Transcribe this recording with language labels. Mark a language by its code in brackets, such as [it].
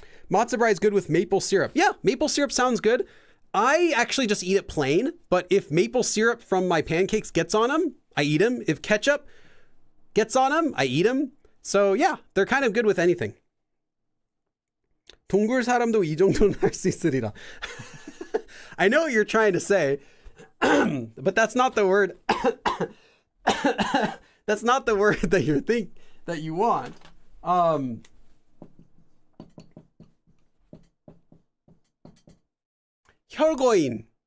[en] Matzo brie is good with maple syrup. Yeah, maple syrup sounds good. I actually just eat it plain, but if maple syrup from my pancakes gets on them, I eat them. If ketchup gets on them, I eat them. So yeah, they're kind of good with anything. [ko] 동굴 사람도 이 정도는 할 수 있으리라. [en] I know what you're trying to say, but that's not the word. That's not the word that you want. [ko] 혈고인.